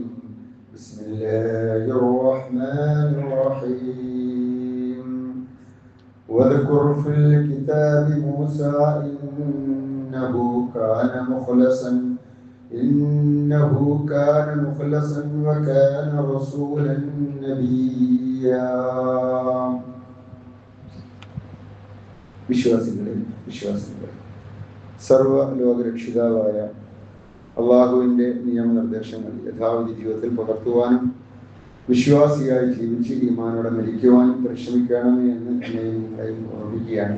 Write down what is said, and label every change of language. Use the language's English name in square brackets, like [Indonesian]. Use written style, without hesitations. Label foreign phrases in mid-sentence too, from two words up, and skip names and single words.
[Arabic] بسم الله الرحمن الرحيم. واذكر في الكتاب موسى إنه كان مخلصا وكان رسولا نبيا. [Malayalam] വിശ്വാസികളെ സർവ്വലോകരക്ഷിതാവായ അള്ളാഹുവിൻ്റെ നിയമനിർദ്ദേശങ്ങൾ യഥാവിധി ജീവിതത്തിൽ പകർത്തുവാനും വിശ്വാസിയായി ജീവിച്ച് ഈമാനോടെ മരിക്കുവാനും പരിശ്രമിക്കണമേ എന്ന് എന്നെയും ഓർമ്മിക്കുകയാണ്.